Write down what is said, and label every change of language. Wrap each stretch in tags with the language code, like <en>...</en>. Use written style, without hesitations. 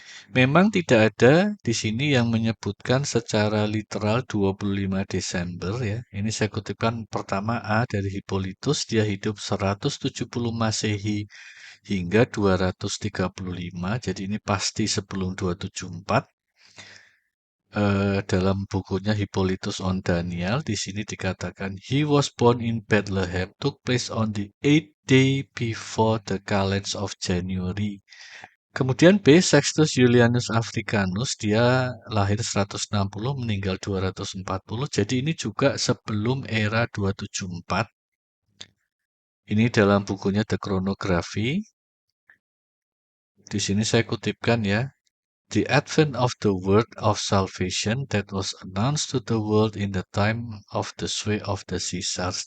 <id>Memang tidak ada di sini yang menyebutkan secara literal 25 Desember ya. Ini saya kutipkan pertama A dari Hippolytus, dia hidup 170 Masehi hingga 235. Jadi ini pasti sebelum 274. Dalam bukunya Hippolytus on Daniel, di sini dikatakan</id> <en>he was born in Bethlehem, took place on the 8th day before the calends of January.</en> <id>Kemudian B. Sextus Julianus Africanus, dia lahir 160, meninggal 240. Jadi ini juga sebelum era 274. Ini dalam bukunya The Chronography. Di sini saya kutipkan ya.</id> <en>The advent of the word of salvation that was announced to the world in the time of the sway of the Caesars.</en>